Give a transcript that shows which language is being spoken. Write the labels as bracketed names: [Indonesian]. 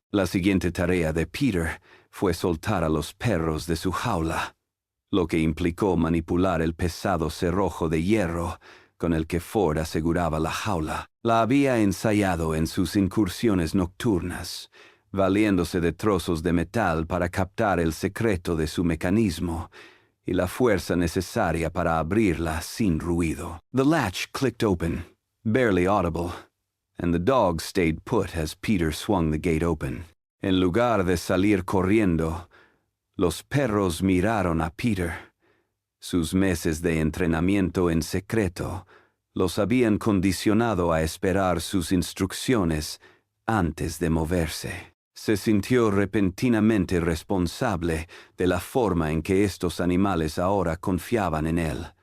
[Spanish] La siguiente tarea de Peter fue soltar a los perros de su jaula, lo que implicó manipular el pesado cerrojo de hierro con el que Ford aseguraba la jaula. La había ensayado en sus incursiones nocturnas, valiéndose de trozos de metal para captar el secreto de su mecanismo y la fuerza necesaria para abrirla sin ruido. [English] The latch clicked open, barely audible, and the dog stayed put as Peter swung the gate open. [Spanish] En lugar de salir corriendo, los perros miraron a Peter. Sus meses de entrenamiento en secreto los habían condicionado a esperar sus instrucciones antes de moverse. Se sintió repentinamente responsable de la forma en que estos animales ahora confiaban en él.